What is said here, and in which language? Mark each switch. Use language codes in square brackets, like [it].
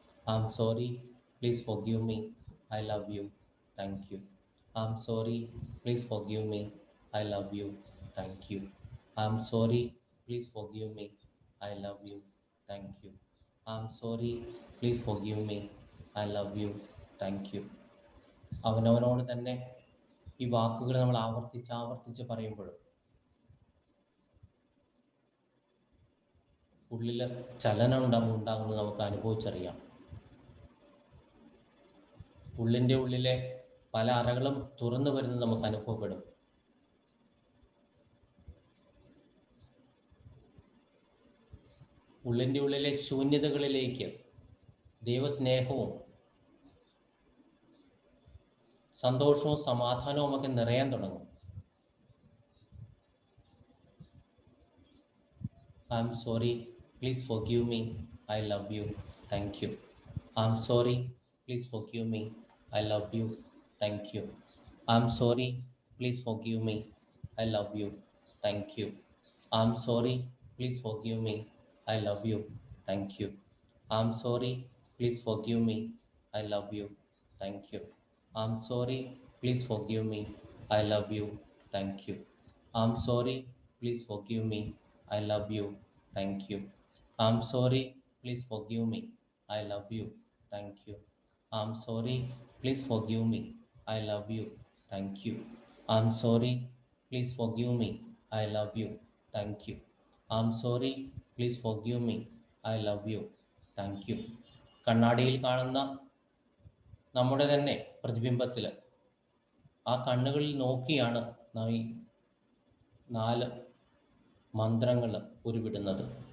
[en] I'm sorry, please forgive me, I love you, thank you. I'm sorry, please forgive me, I love you, thank you. I'm sorry, please forgive me, I love you, thank you. I'm sorry, please forgive me, I love you, thank you. [ml] അവനവനോട് തന്നെ ഈ വാക്കുകൾ നമ്മൾ ആവർത്തിച്ച് ആവർത്തിച്ച് പറയുമ്പോഴും ഉള്ളിൽ ചലനം ഉണ്ടാകുന്നത് നമുക്ക് അനുഭവിച്ചറിയാം. ഉള്ളിൻ്റെ ഉള്ളിലെ പല അറകളും തുറന്നു വരുന്നത് നമുക്ക് അനുഭവപ്പെടും. ഉള്ളിൻ്റെ ഉള്ളിലെ ശൂന്യതകളിലേക്ക് ദൈവസ്നേഹവും സന്തോഷവും സമാധാനവും ഒക്കെ നിറയാൻ തുടങ്ങും. [en] I'm sorry, please forgive me, I love you, thank you. I'm sorry, please forgive me, I love you, thank you. I'm sorry, please forgive me, I love you, thank you. I'm sorry, please forgive me, I love you, thank you. I'm sorry, please forgive me, I love you, thank you. I'm sorry, please forgive me, I love you, thank you. I'm sorry, please forgive me, I love you, thank you. I'm sorry, please forgive me, I love you, thank you. I'm sorry, please forgive me, I love you, thank you. I'm sorry, please forgive me, I love you, thank you. I'm sorry, please forgive me, I love you, thank you. [ml] കണ്ണാടിയിൽ കാണുന്ന നമ്മുടെ തന്നെ പ്രതിബിംബത്തിൽ ആ കണ്ണുകളിൽ നോക്കിയാണ് നാം ഈ 4 മന്ത്രങ്ങൾ ഉരുവിടുന്നത്.